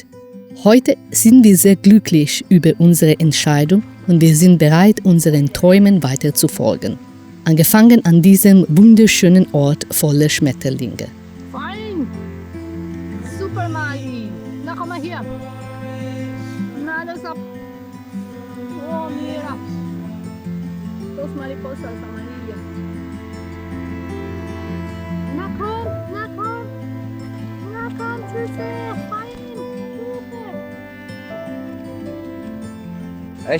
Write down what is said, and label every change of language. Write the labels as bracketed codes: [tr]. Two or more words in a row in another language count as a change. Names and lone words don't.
[de] Heute sind wir sehr glücklich über unsere Entscheidung und wir sind bereit, unseren Träumen weiter zu folgen. Angefangen an diesem wunderschönen Ort voller Schmetterlinge. Fein. Super, Mali. Na, komm mal hier. Na, das ab. [es] Oh, mira. Dos mariposas amarillas. [de] Na komm, na komm. Na komm, Süße. Fein. Super.